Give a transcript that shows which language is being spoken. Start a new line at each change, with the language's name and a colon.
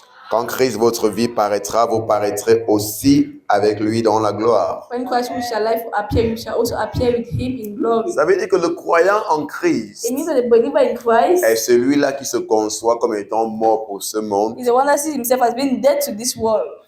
French: Quand Christ, votre vie, paraîtra, vous paraîtrez aussi avec lui dans la gloire.
English: When Christ shall life appear, you shall also appear with him in glory.
French: Ça veut dire que le croyant en Christ
English: It means that the believer in Christ
French: est celui-là qui se conçoit comme étant mort pour ce monde
English: is the one that sees himself as being dead to this world